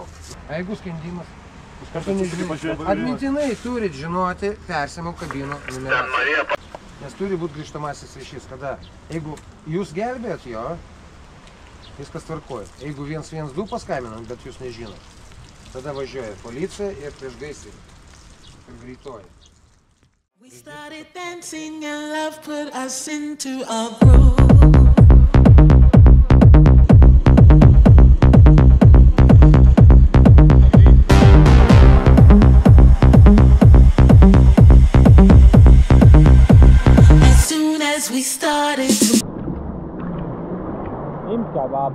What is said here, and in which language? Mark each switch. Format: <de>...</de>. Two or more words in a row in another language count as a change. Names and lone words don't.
<lt>Jeigu skendimas, atmintinai turit žinoti persimų kabinų numeraciją. Nes turi būti grįžtamasis ryšys, kada jeigu jūs gelbėjat jo, viskas tvarkoja. Jeigu 112 paskambinam, bet jūs nežinot, tada važiuoja policija ir priešgaisrinė ir greitoji.</lt> <en>We started dancing and love put us into a groove. As soon as we started to</en> <lt>Imk kebabą.</lt>